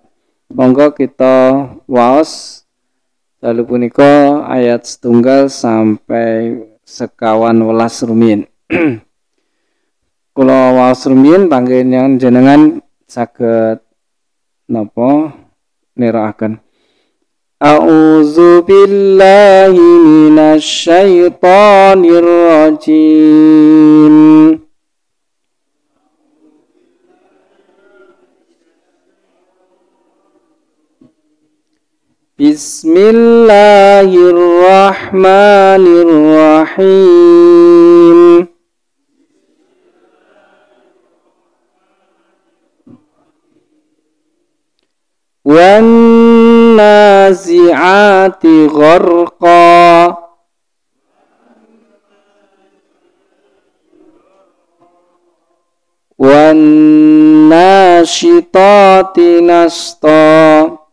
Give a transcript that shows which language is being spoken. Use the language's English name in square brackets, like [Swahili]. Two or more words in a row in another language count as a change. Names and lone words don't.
[Javanese] Monggo kita waos dalu punika ayat 1 sampai 51 rumiyin. Kula waos rumiyin panggen jenengan saged napa niraaken. [Arabic] أعوذ بالله من الشيطان الرجيم. بسم الله الرحمن الرحيم. والنازعات غرقا والناشطات نشطا